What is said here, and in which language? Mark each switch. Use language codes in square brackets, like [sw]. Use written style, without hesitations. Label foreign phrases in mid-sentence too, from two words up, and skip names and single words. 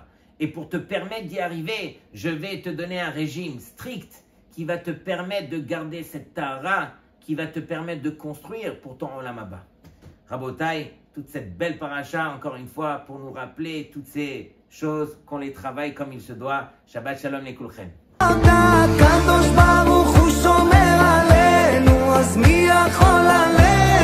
[fr] Et pour te permettre d'y arriver, je vais te donner un régime strict qui va te permettre de garder cette Tahara, qui va te permettre de construire pour ton [he] עולם הבא. [fr] Rabotai, toute cette belle paracha, encore une fois, pour nous rappeler toutes ces choses, qu'on les travaille comme il se doit. [he] שבת שלום לכולכם. הקדוש ברוך הוא שומר עלינו, אז מי יכול עלינו?